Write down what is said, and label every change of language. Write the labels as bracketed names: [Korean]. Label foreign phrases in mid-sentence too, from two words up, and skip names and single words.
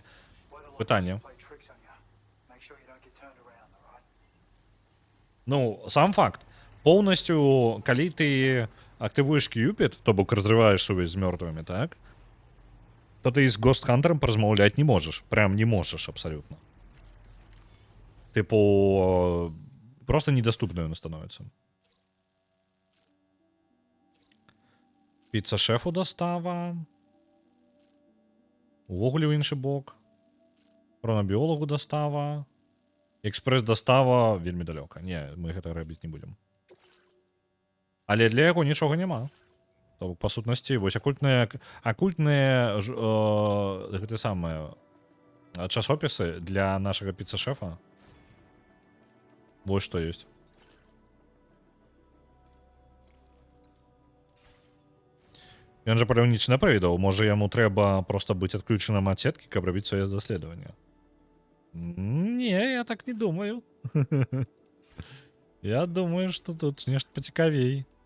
[Belarusian] Пытанне. Ну, сам факт. Поўнасцю, калі ты актывуеш Кьюпід, то бок разрываеш сувязь з мёртвымі, так? То ты з Гостхантером паразмаўляць не можаш. Прям не можаш абсалютна. [Ukrainian] Типу, просто недоступною вона становиться. [Belarusian] Піца-шефу достава. Увогуле ў іншы бок. Хронабіологу достава. Экспрэс-дастава вельмі далёка. Не, мы гэта рабіць не будзем. Але для яго нічога няма. То, па сутнасці, вось акультныя гэты самыя часопісы для нашага піца-шефа. [Russian] Вот что есть. [Belarusian] Ён жа паляўнічна правідаў, можа яму трэба проста быць адключаным ад сеткі, каб рабіць свае даследаванне. Не, я так не думаю. Я думаю, што тут нешта пацікавей.